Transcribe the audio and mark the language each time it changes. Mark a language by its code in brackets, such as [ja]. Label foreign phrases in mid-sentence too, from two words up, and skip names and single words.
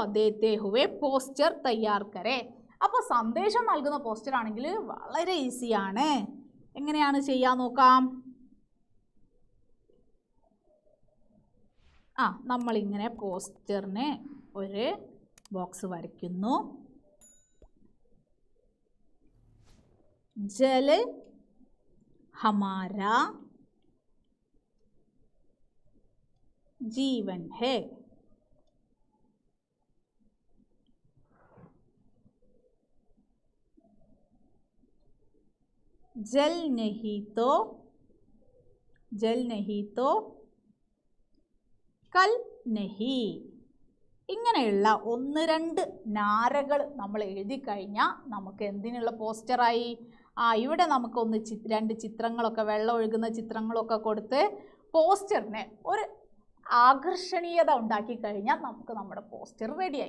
[hi] देते हुए पोस्टर तैयार करें. [ml] അപ്പോൾ സന്ദേശം നൽകുന്ന പോസ്റ്റർ ആണെങ്കിൽ വളരെ ഈസിയാണ്. എങ്ങനെയാണ് ചെയ്യാൻ നോക്കാം. നമ്മളിങ്ങനെ പോസ്റ്ററിന് ഒരു ബോക്സ് വരയ്ക്കുന്നു. [hi] जल हमारा जीवन है। जल नहीं तो कल नहीं. [ml] ഇങ്ങനെയുള്ള 1-2 നാരകൾ നമ്മൾ എഴുതി കഴിഞ്ഞാൽ നമുക്ക് എന്തിനുള്ള പോസ്റ്ററായി? ഇവിടെ നമുക്ക് 2 ചിത്രങ്ങളൊക്കെ, വെള്ളം ഒഴുകുന്ന ചിത്രങ്ങളൊക്കെ കൊടുത്ത് പോസ്റ്ററിന് ഒരു ആകർഷണീയത ഉണ്ടാക്കി കഴിഞ്ഞാൽ നമുക്ക് നമ്മുടെ പോസ്റ്റർ റെഡിയായി.